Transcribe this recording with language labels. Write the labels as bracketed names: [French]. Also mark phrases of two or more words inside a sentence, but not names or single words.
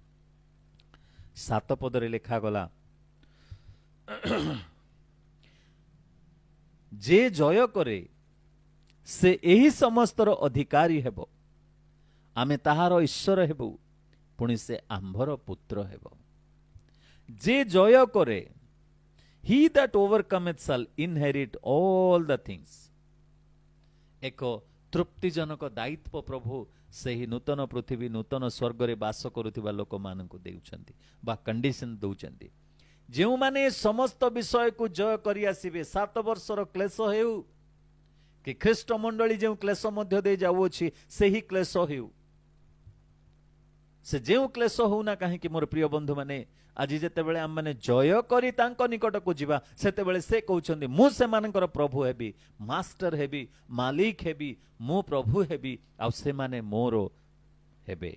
[Odia] 7 ପଦରେ ଲେଖାଗଲା ଯେ ଜୟ କରେ ସେ ଏହି ସମସ୍ତର ଅଧିକାରୀ ହେବ, ଆମେ ତାହାର ଈଶ୍ୱର ହେବୁ, ପୁଣି ସେ ଆମ୍ଭର ପୁତ୍ର ହେବ। ଯେ ଜୟ କରେ, [English] he that overcometh shall inherit all the things। [Odia] ଏକ ତୃପ୍ତିଜନକ ଦାୟିତ୍ୱ ପ୍ରଭୁ ସେହି ନୂତନ ପୃଥିବୀ, ନୂତନ ସ୍ୱର୍ଗରେ ବାସ କରୁଥିବା ଲୋକମାନଙ୍କୁ ଦେଉଛନ୍ତି ବା କଣ୍ଡିସନ ଦେଉଛନ୍ତି। ଯେଉଁମାନେ ସମସ୍ତ ବିଷୟକୁ ଜୟ କରି ଆସିବେ, 7 ବର୍ଷର କ୍ଲେଶ ହେଉ କି ଖ୍ରୀଷ୍ଟ ମଣ୍ଡଳୀ ଯେଉଁ କ୍ଲେଶ ମଧ୍ୟ ଦେଇ ଯାଉଅଛି ସେହି କ୍ଲେଶ ହେଉ, ସେ ଯେଉଁ କ୍ଲେଶ ହେଉନା କାହିଁକି, ମୋର ପ୍ରିୟ ବନ୍ଧୁମାନେ, ଆଜି ଯେତେବେଳେ ଆମମାନେ ଜୟ କରି ତାଙ୍କ ନିକଟକୁ ଯିବା, ସେତେବେଳେ ସେ କହୁଛନ୍ତି ମୁଁ ସେମାନଙ୍କର ପ୍ରଭୁ ହେବି, ମାଷ୍ଟର ହେବି, ମାଲିକ ହେବି, ମୁଁ ପ୍ରଭୁ ହେବି, ଆଉ ସେମାନେ ମୋର ହେବେ।